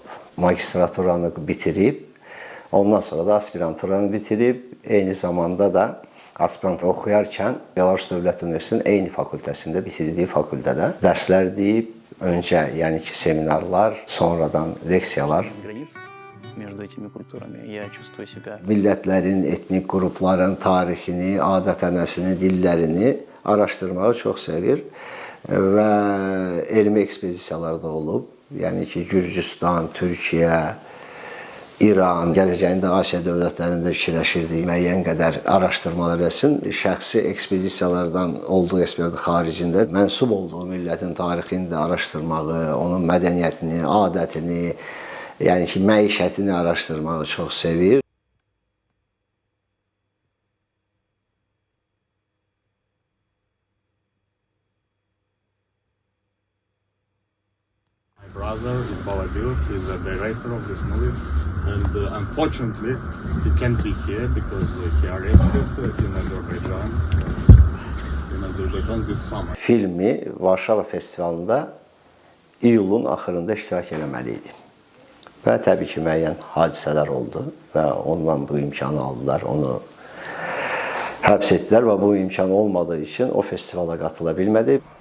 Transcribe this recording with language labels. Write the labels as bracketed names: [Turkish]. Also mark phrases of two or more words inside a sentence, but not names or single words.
[Azerbaijani] Magistraturanı bitirib, ondan sonra da aspiranturanı bitirib, eyni zamanda da aspirant oxuyarkən Belarus Dövlət Universitetinin eyni fakültəsində bitirdiyi fakültədə dərslər deyib, öncə yəni ki seminarlar, sonradan leksiyalar. [Russian] Между этими культурами. Я чувствую себя... [Azerbaijani] Millətlərin, etnik qrupların tarixini, adət-ənəsini, dillərini araşdırmağı çox sevir və elmi ekspedisiyalarda olub. Yəni ki, Gürcüstan, Türkiyə, İran, gələcəyində Asiya dövlətlərində fikirləşirdik, müəyyən qədər araşdırmalar etsin. Şəxsi ekspedisiyalardan olduğu eksperti xaricində mənsub olduğu millətin tarixini də araşdırmağı, onun mədəniyyətini, adətini, yəni ki, məişətini araşdırmağı çox sevir. [English] My brother Iqbal Abilov is the director of this movie, and unfortunately he can't be here because he arrested in Azerbaijan this summer. [Azerbaijani] Filmi Varşava festivalında iyulun axırında iştirak eləməli idi. Və təbii ki, müəyyən hadisələr oldu və ondan bu imkanı aldılar, onu həbs etdilər və bu imkan olmadığı üçün o festivala qatıla bilmədi.